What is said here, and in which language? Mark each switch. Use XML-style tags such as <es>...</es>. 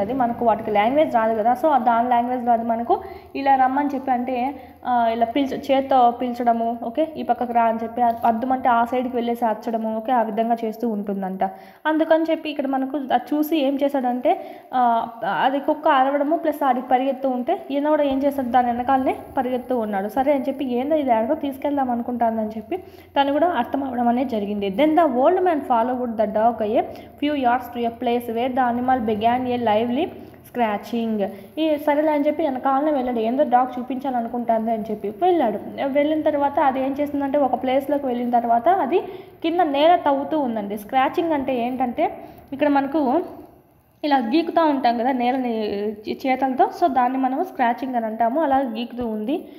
<te>అది మనకు వాటికి లాంగ్వేజ్ రాదు కదా, సో దాని లాంగ్వేజ్లో అది మనకు ఇలా రమ్మని చెప్పి అంటే ఇలా చేత్తో పిలిచడము, ఓకే, ఈ పక్కకు రా అని చెప్పి అద్దుమంటే ఆ సైడ్కి వెళ్ళేసి అచ్చడము, ఓకే, ఆ విధంగా చేస్తూ ఉంటుందంట. అందుకని చెప్పి ఇక్కడ మనకు అది చూసి ఏం చేశాడంటే అది కుక్క అరవడము ప్లస్ ఆడికి పరిగెత్తూ ఉంటే ఈయన కూడా ఏం చేస్తాడు, దాని వెనకాలనే పరిగెత్తూ ఉన్నాడు. సరే అని చెప్పి ఏందో ఇది ఎక్కడికో తీసుకెళ్దాం అనుకుంటానని చెప్పి తను కూడా అర్థం అవ్వడం అనేది జరిగింది.</te> <en>Then the old man followed the dog a few yards to a place where the animal began a lively scratching.</en> <te>ఈ సరేలే అని చెప్పి వెనకాలనే వెళ్ళాడు, ఏందో డాగ్ చూపించాలనుకుంటుంది అని చెప్పి వెళ్ళాడు. వెళ్ళిన తర్వాత అది ఏం చేస్తుందంటే ఒక ప్లేస్లోకి వెళ్ళిన తర్వాత అది కింద నేల తవ్వుతూ ఉందండి. స్క్రాచింగ్ అంటే ఏంటంటే ఇక్కడ మనకు ఇలా గీకుతూ ఉంటాం కదా నేలని చేతులతో, సో దాన్ని మనం స్క్రాచింగ్ అని అంటాము. అలా గీకుతూ ఉంది.</te>